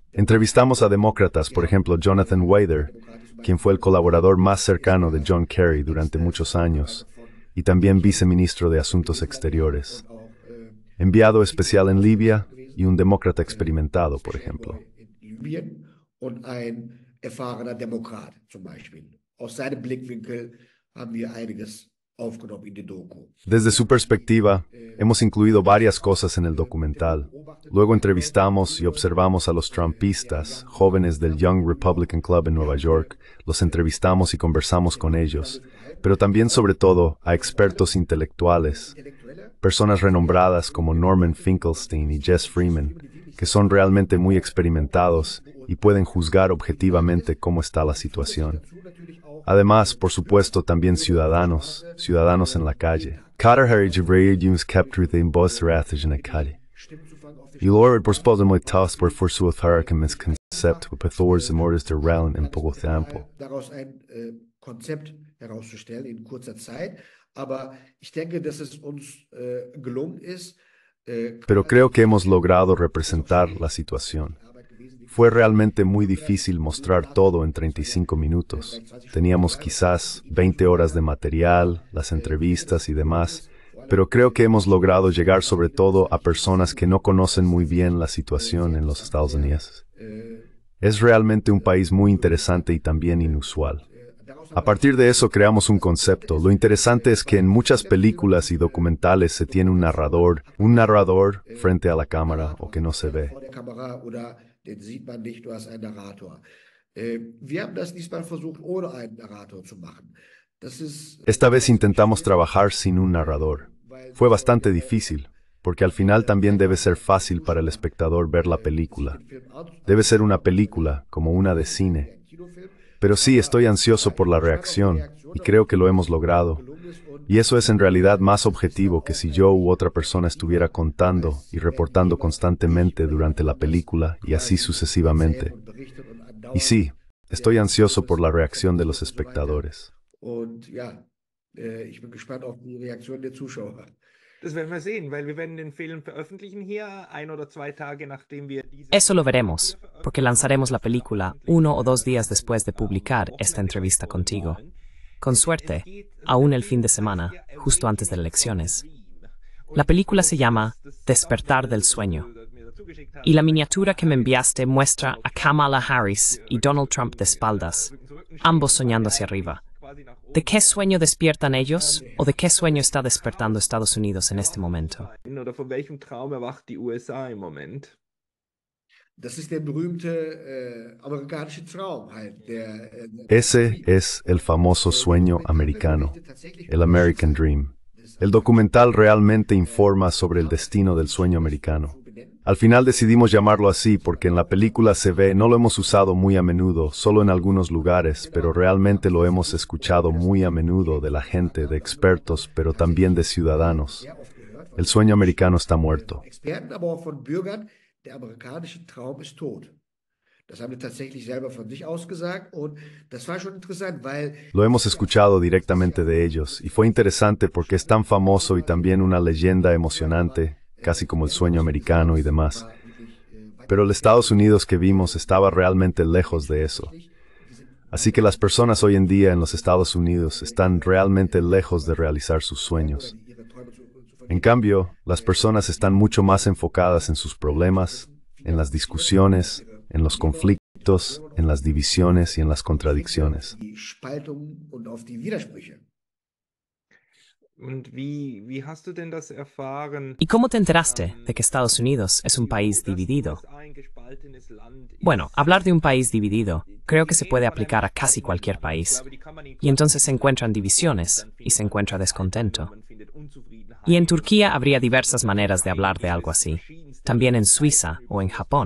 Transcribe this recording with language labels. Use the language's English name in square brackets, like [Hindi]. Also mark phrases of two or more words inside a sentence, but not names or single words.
[Spanish] Entrevistamos a demócratas, por ejemplo, Jonathan Weider, quien fue el colaborador más cercano de John Kerry durante muchos años, y también viceministro de Asuntos Exteriores. Enviado especial en Libia y un demócrata experimentado, por ejemplo. [German] Und ein erfahrener Demokrat zum Beispiel. Aus seinem Blickwinkel haben wir einiges aufgenommen in die Doku. [Spanish] Desde su perspectiva, hemos incluido varias cosas en el documental. Luego entrevistamos y observamos a los trumpistas, jóvenes del Young Republican Club en Nueva York. Los entrevistamos y conversamos con ellos, pero también sobre todo a expertos intelectuales, personas renombradas como Norman Finkelstein y Jess Freeman, que son realmente muy experimentados y pueden juzgar objetivamente cómo está la situación. Además, por supuesto, también ciudadanos en la calle. Kader Jibril Jums Capture de Bosrath en la calle. Y Lord por spodem task por forsu Harakemes Konzept with Thors Mordes der Realm en poco tiempo. [German] Daraus ein Konzept herauszustellen in kurzer Zeit, aber ich denke, dass es uns gelungen ist. [Spanish] Pero creo que hemos logrado representar la situación. Fue realmente muy difícil mostrar todo en 35 minutos. Teníamos quizás 20 horas de material, las entrevistas y demás, pero creo que hemos logrado llegar sobre todo a personas que no conocen muy bien la situación en los Estados Unidos. Es realmente un país muy interesante y también inusual. A partir de eso creamos un concepto. Lo interesante es que en muchas películas y documentales se tiene un narrador frente a la cámara o que no se ve. [German] Vor der Kamera oder den sieht man nicht, du hast einen Narrator. Wir haben das diesmal versucht, ohne einen Narrator zu machen. Das ist, [Spanish] Esta vez intentamos trabajar sin un narrador. Fue bastante difícil, porque al final también debe ser fácil para el espectador ver la película. Debe ser una película, como una de cine. Pero sí, estoy ansioso por la reacción, y creo que lo hemos logrado. Y eso es en realidad más objetivo que si yo u otra persona estuviera contando y reportando constantemente durante la película y así sucesivamente. Y sí, estoy ansioso por la reacción de los espectadores. [German] und ja, ich bin gespannt auf die Reaktion der Zuschauer. Das werden wir sehen, weil wir werden den Film veröffentlichen hier 1 oder 2 Tage nachdem wir diese... [Spanish] Eso lo veremos, porque lanzaremos la película 1 o 2 días después de publicar esta entrevista contigo. Con suerte, aún el fin de semana, justo antes de las elecciones. La película se llama Despertar del Sueño, y la miniatura que me enviaste muestra a Kamala Harris y Donald Trump de espaldas, ambos soñando hacia arriba. ¿De qué sueño despiertan ellos o de qué sueño está despertando Estados Unidos en este momento? [German] Oder von welchem Traum erwacht die USA im Moment? Das ist der berühmte amerikanische Traum halt. [Spanish] Ese es el famoso sueño americano, el [English] American Dream. [Spanish] El documental realmente informa sobre el destino del sueño americano. Al final decidimos llamarlo así porque en la película se ve, no lo hemos usado muy a menudo, solo en algunos lugares, pero realmente lo hemos escuchado muy a menudo de la gente, de expertos, pero también de ciudadanos. El sueño americano está muerto. [German] Experten, aber auch von Bürgern, der amerikanische Traum ist tot. Das haben wir tatsächlich selber von sich ausgesagt und das war schon interessant, weil... [Spanish] Lo hemos escuchado directamente de ellos y fue interesante porque es tan famoso y también una leyenda emocionante, casi como el sueño americano y demás. Pero el Estados Unidos que vimos estaba realmente lejos de eso. Así que las personas hoy en día en los Estados Unidos están realmente lejos de realizar sus sueños. En cambio, las personas están mucho más enfocadas en sus problemas, en las discusiones, en los conflictos, en las divisiones y en las contradicciones. [German] Die Spaltung und auf die Widersprüche. Und wie hast du denn das erfahren? [Spanish] ¿Y cómo te enteraste de que Estados Unidos es un país dividido? Bueno, hablar de un país dividido creo que se puede aplicar a casi cualquier país. Y entonces se encuentran divisiones y se encuentra descontento. Y en Turquía habría diversas maneras de hablar de algo así, también en Suiza o en Japón.